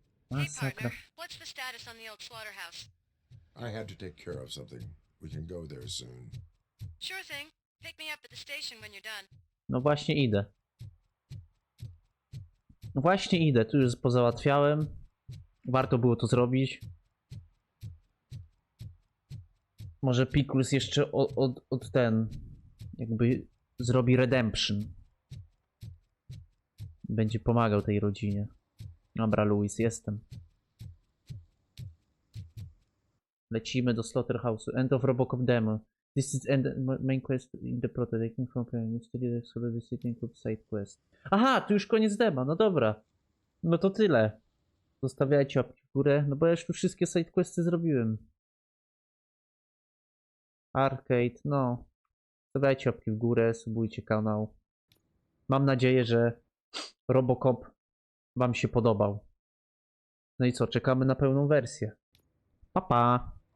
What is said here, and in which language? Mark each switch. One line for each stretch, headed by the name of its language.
English: Hey,
Polish: Masakra.
English: partner. What's the status on the old slaughterhouse? I had to take care of something. We can go there soon. Sure thing. Pick me up at the station when you're done.
Polish: No właśnie idę. No właśnie idę, tu już pozałatwiałem. Warto było to zrobić. Może Pickles jeszcze od ten jakby zrobi redemption. Będzie pomagał tej rodzinie. Dobra, Louis, jestem. Lecimy do Slaughterhouse'u.
English: End of RoboCop demo. This is end main quest in the prototyping from study the city include side quest.
Polish: Aha, tu już koniec dema, no dobra. No to tyle. Zostawiajcie łapki w górę, no bo ja już tu wszystkie side questy zrobiłem. Arcade, no. Zostawiajcie łapki w górę, subujcie kanał. Mam nadzieję, że RoboCop wam się podobał. No i co, czekamy na pełną wersję. Pa, pa.